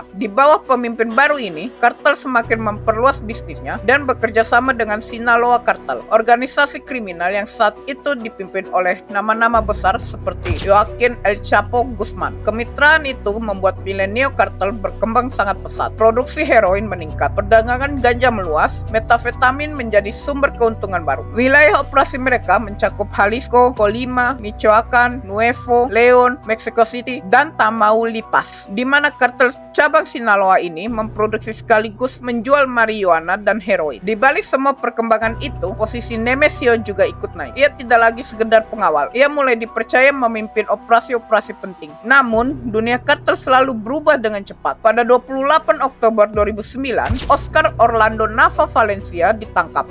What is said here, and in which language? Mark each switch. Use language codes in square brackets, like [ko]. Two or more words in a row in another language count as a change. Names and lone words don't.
[id] Di bawah pemimpin baru ini, kartel semakin memperluas bisnisnya dan bekerja sama dengan Sinaloa Cartel, organisasi kriminal yang saat itu dipimpin oleh nama-nama besar seperti Joaquin El Chapo Guzman. Kemitraan itu membuat Milenio Cartel berkembang sangat pesat. Produksi heroin meningkat, perdagangan ganja meluas, metafetamin menjadi sumber keuntungan baru. Wilayah operasi mereka mencakup Jalisco, Colima, Michoacan, Nuevo León, Mexico City, dan Tamaulipas, di mana kartel cabang Sinaloa ini memproduksi sekaligus menjual marijuana dan heroin. Di balik semua perkembangan itu, posisi Nemesio juga ikut naik. Ia tidak lagi sekedar pengawal. Ia mulai dipercaya memimpin operasi-operasi penting. Namun, dunia kartel selalu berubah dengan cepat. Pada 28 Oktober 2009, Oscar Orlando Nava Valencia ditangkap.